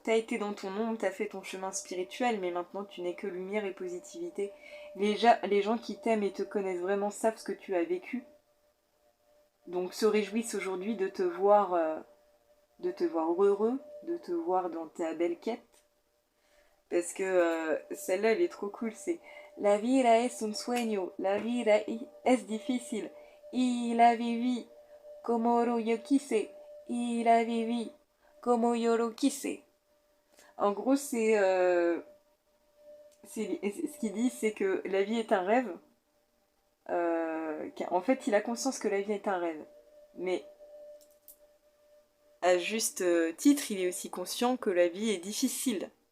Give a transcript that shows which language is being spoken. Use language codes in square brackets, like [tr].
[fr] T'as été dans ton ombre, t'as fait ton chemin spirituel, mais maintenant tu n'es que lumière et positivité. Les gens qui t'aiment et te connaissent vraiment savent ce que tu as vécu. Donc se réjouissent aujourd'hui de te voir heureux, de te voir dans ta belle quête. Parce que celle-là, elle est trop cool. C'est [es] La vida es un sueño, la vida es difícil. Y la viví como yo quise. y la viví como yo lo quise. [fr] En gros, ce qu'il dit, c'est que la vie est un rêve. En fait, il a conscience que la vie est un rêve. Mais à juste titre, il est aussi conscient que la vie est difficile.